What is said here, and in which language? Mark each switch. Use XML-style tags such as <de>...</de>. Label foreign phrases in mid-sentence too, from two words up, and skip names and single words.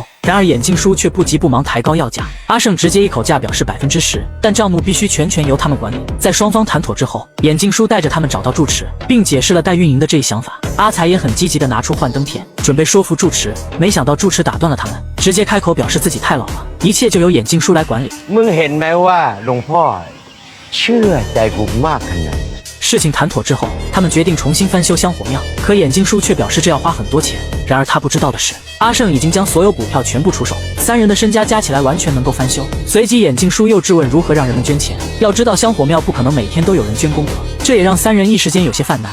<zh>然而眼镜叔却不急不忙抬高要价，阿胜直接一口价表示10%，但账目必须全权由他们管理。在双方谈妥之后，眼镜叔带着他们找到住持，并解释了代运营的这一想法。阿才也很积极的拿出幻灯片，准备说服住持，没想到住持打断了他们，直接开口表示自己太老了，一切就由眼镜叔来管理。</zh> <th>มึงเห็นไหมว่าหลวงพ่อเชื่อใจกูมากขนาดนี้？</th> <zh>事情谈妥之后，他们决定重新翻修香火庙，可眼镜叔却表示这要花很多钱。然而他不知道的是，阿胜已经将所有股票全部出手，3人的身家加起来完全能够翻修。随即眼镜叔又质问如何让人们捐钱，要知道香火庙不可能每天都有人捐功德，这也让3人一时间有些犯难。</zh>